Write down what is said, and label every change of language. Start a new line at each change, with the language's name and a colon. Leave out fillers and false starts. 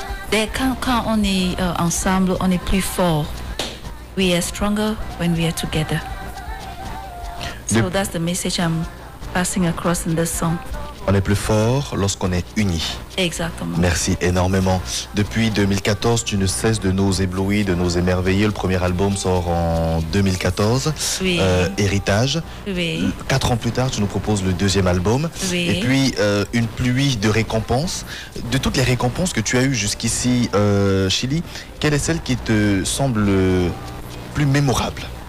French: Dès quand on est ensemble, on est plus fort.
English: We are stronger when we are together. So that's the message I'm passing across in this song.
French: On est plus fort lorsqu'on est unis. Exactement. Merci énormément. Depuis 2014, tu ne cesses de nous éblouir, de nous émerveiller. Le premier album sort en 2014, oui. Héritage. Oui. 4 ans plus tard, tu nous proposes le deuxième album. Oui. Et puis, une pluie de récompenses. De toutes les récompenses que tu as eues jusqu'ici, Chili, quelle est celle qui te semble plus mémorable?